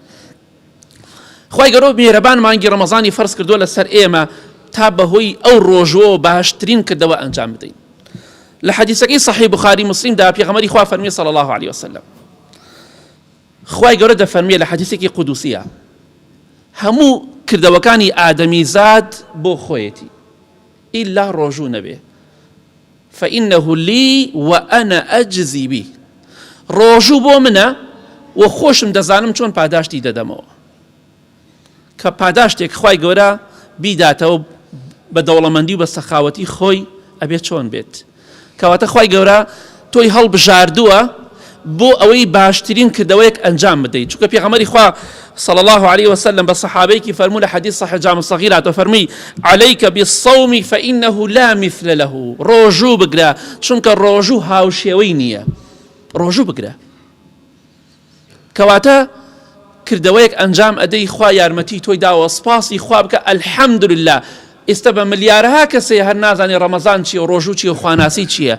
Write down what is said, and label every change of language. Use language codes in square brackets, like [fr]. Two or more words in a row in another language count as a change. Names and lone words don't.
[ckb] خوای گەورە میهرەبان مانگی ڕەمەزانی فەرز کردووە لەسەر ئێمە تا بەهۆی ئەو ڕۆژەوە باشترین کردەوە ئەنجام بدەین. لە حەدیثەکەی صحیح بخاری مسلم دا پێغەمبەری خوا فەرمی [ar] صلی الله عليه وسلم، [ckb] خوای گەورە دەفەرمێ لە حەدیثێکی قودوسیە هەموو کردەوەکانی ئادەمی زاد بۆ خۆیەتی ئیلا ڕۆژوو نەبێ، [ar] فإنه لي وأنا أجزي به. [ckb] ڕۆژوو بۆ منە و خۆشم دەزانم چۆن پاداشتی دەدەمەوە. کە پاداشتێک خوای گەورە بیداتەوە بە دەوڵەمەندی و بە سەخاوەتی خۆی ئەبێت چۆن بێت. کەواتە خوای گەورە تۆی هەڵبژاردووە بۆ ئەوەی باشترین کردەوەیەک ئەنجام بدەیت. چونکە پێغەمبەری خوا [ar] صلی الله عليه وسلم [ckb] بە سەحابەیەکی فەرموو لە حەدیث صحیح جامع الصغیر هاتووە فەرمی [ar] عليك بالصوم فإنه لا مثل له. [ckb] ڕۆژوو بگرە چونکە ڕۆژوو هاوشێوەی نییە، ڕۆژوو بگرە. کەواتە کردەوەیەک ئەنجام ئەدەی خوا یارمەتی تۆی داوە، سپاسی خوا بکە ئەلحەمدولله. ئێستا بە ملیارەها کەسێ هەر نازانێ ڕەمەزان چییە و ڕۆژوو چییە و خواناسی چییە.